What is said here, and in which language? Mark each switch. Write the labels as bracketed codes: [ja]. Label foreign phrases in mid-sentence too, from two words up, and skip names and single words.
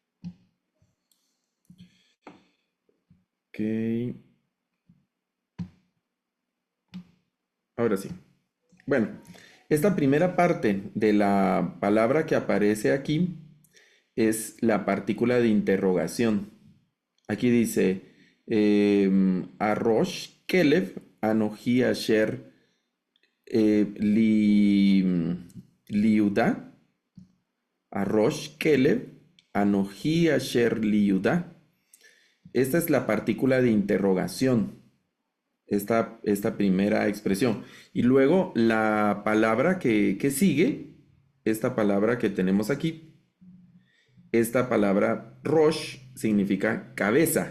[es] Ok, ahora sí. Bueno, esta primera parte de la palabra que aparece aquí es la partícula de interrogación. Aquí dice, [he] הראש כלב אנכי אשר ליהודה. הראש כלב אנכי אשר ליהודה. [es] Esta es la partícula de interrogación, esta primera expresión. Y luego la palabra que sigue, esta palabra que tenemos aquí, esta palabra Rosh significa cabeza.